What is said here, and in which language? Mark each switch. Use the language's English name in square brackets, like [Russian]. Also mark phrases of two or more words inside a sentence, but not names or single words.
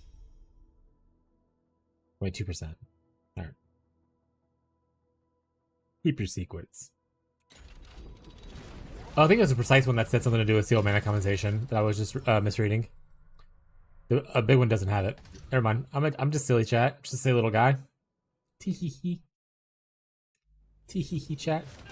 [English] Wait, 2%. Alright. Keep your secrets. Oh, I think it was a precise one that said something to do with seal mana compensation that I was just misreading. A big one doesn't have it. Never mind. I'm just silly chat. Just a silly little guy. Tee hee hee. Tee hee hee chat.